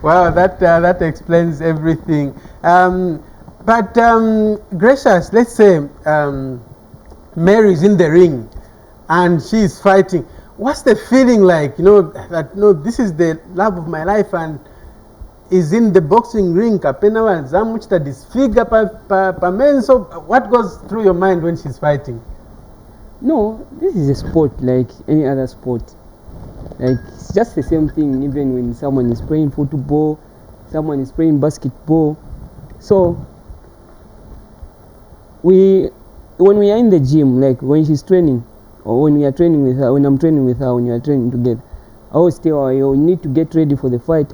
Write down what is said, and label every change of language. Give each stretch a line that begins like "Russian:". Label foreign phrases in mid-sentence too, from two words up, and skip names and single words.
English: Wow, that explains everything. But Gracious, let's say Mary's in the ring and she's fighting. What's the feeling like? You know that this is the love of my life and is in the boxing ring.
Nyanja: Kapena wa zamuchita disfigure pa men.
English: So what goes through your mind when she's fighting? No, this is a sport like any other sport. Like it's just the same thing. Even when someone is playing football, someone is playing basketball. So when we are in the gym, like when she's training, or when we are training with her, when I'm training with her, when we are training together, I always tell her, you need to get ready for the fight.